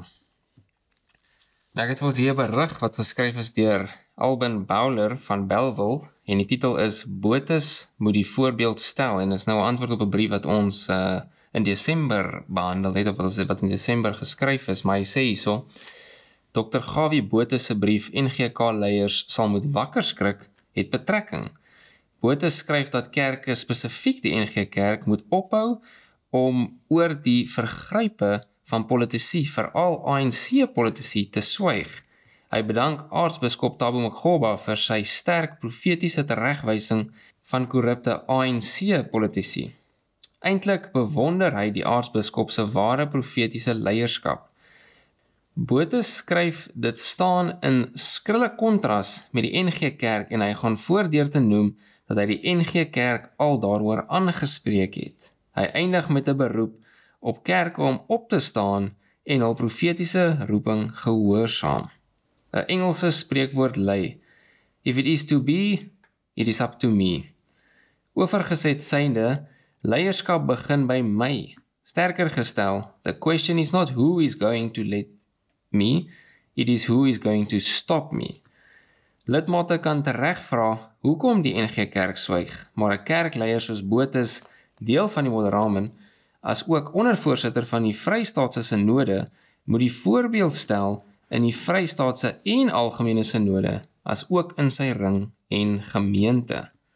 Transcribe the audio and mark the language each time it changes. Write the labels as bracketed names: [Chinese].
[Afrikaans] Nou, ek het vir ons hier berig wat geskryf is deur Alban Bowler van Bellville en die titel is Botes moet die voorbeeld stel en is nou 'n antwoord op 'n brief wat ons in Desember behandel het, of wat in Desember geskryf is, maar hy sê hierso, Dr. 𝗕𝐵 se brief NGK-leiers sal moet wakker skrik, het betrekking. Botha skryf dat kerke, spesifiek die NG Kerk, moet ophou om oor die vergrype van politici, veral ANC-politici, te swyg. Hy bedank aartsbiskop 𝗕𝗵𝗾𝗂𝐵 vir sy sterk profetiese teregwysing van korrupte ANC-politici. Eintlik bewonder hy die aartsbiskop se ware profetiese leierskap. Botha skryf dit staan in skrille kontras met die NG Kerk en hy gaan voordeur te noem dat hy die NG Kerk al daaroor aangespreek het. Hy eindig met 'n beroep op kerke om op te staan en hul profetiese roeping gehoorsaam. 'n Engelse spreekwoord lui, [English] if it is to be, it is up to me. [Afrikaans] Oorgeset synde, leierskap begin by my. Sterker gestel, [English] the question is not who is going to let me, it is who is going to stop me. [Afrikaans] Lidmate kan tereg vra, hoekom die NG Kerk swyg, maar 'n kerkleier soos Botha, deel van die Moderamen, as ook ondervoorsitter van die Vrystaatse Synode, moet die voorbeeld stel in die Vrystaatse en algemene Synode, as ook in sy ring en gemeente.